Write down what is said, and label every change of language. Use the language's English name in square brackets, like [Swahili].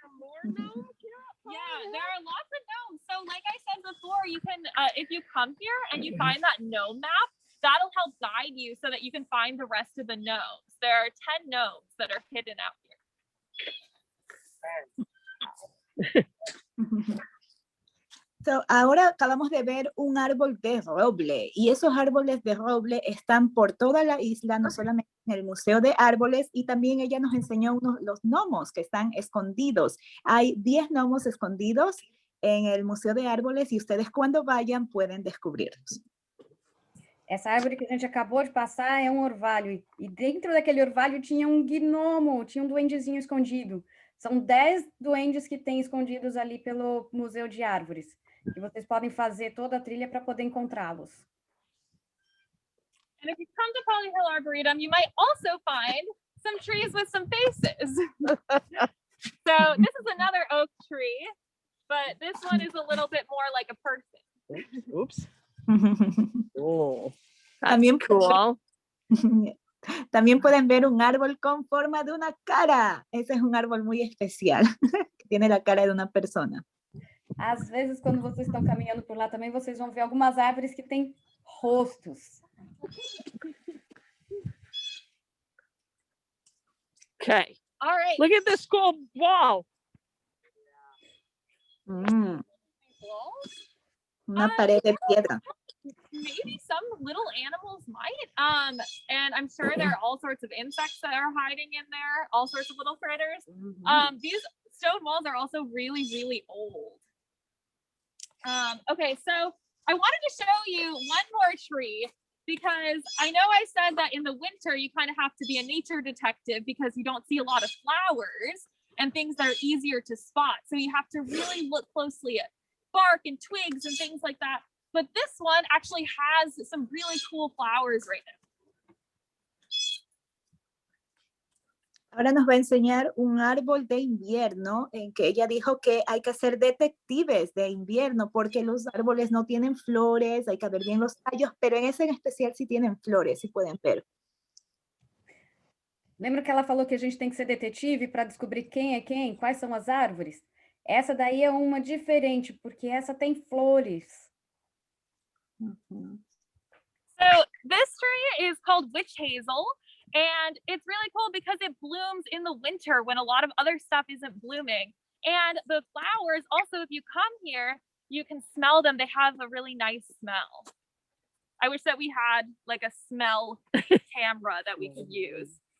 [English] More gnomes? Yeah, there are lots of gnomes. So like I said before, you can, if you come here and you find that gnome map, that'll help guide you so that you can find the rest of the gnomes. There are 10 gnomes that are hidden out here. [Spanish] So, ahora acabamos de ver un árbol de roble, y esos árboles de roble están por toda la isla, no solamente en el Museo de Árboles, y también ella nos enseñó los gnomos que están escondidos. Hay 10 gnomos escondidos en el Museo de Árboles, y ustedes cuando vayan pueden descubrirlos. [Portuguese] Essa árvore que a gente acabou de passar é um orvalho, e dentro daquele orvalho tinha um gnomo, tinha um duendezinho escondido. São 10 duendes que tem escondidos ali pelo Museu de Árvores. E vocês podem fazer toda a trilha para poder encontrá-los. [English] And if you come to Polly Hill Arboretum, you might also find some trees with some faces. So this is another oak tree, but this one is a little bit more like a person. Oops. Oh, that's [Spanish] También, [English] cool. [Spanish] también pueden ver un árbol con forma de una cara. Ese es un árbol muy especial, que tiene la cara de una persona. [Portuguese] Às vezes, quando vocês estão caminhando por lá também, vocês vão ver algumas árvores que têm rostos. [English] Okay. All right. Look at this cool wall. Mm, Walls. [Spanish] una pared de piedra. [English] Maybe some little animals might. And I'm sure there are all sorts of insects that are hiding in there, all sorts of little critters. These stone walls are also really, really old. Okay, so I wanted to show you one more tree because I know I said that in the winter you kind of have to be a nature detective because you don't see a lot of flowers and things that are easier to spot. So you have to really look closely at bark and twigs and things like that. But this one actually has some really cool flowers right now. [Spanish] Ahora nos va a enseñar un árbol de invierno en que ella dijo que hay que ser detectives de invierno porque los árboles no tienen flores, hay que ver bien los tallos, pero en ese en especial sí tienen flores, sí pueden ver. [Portuguese] Lembra que ela falou que a gente tem que ser detetive para descobrir quem é quem, quais são as árvores? Essa daí é uma diferente, porque essa tem flores. [English] So this tree is called witch hazel, and it's really cool because it blooms in the winter when a lot of other stuff isn't blooming. And the flowers, also, if you come here, you can smell them. They have a really nice smell. I wish that we had like a smell camera that we could use.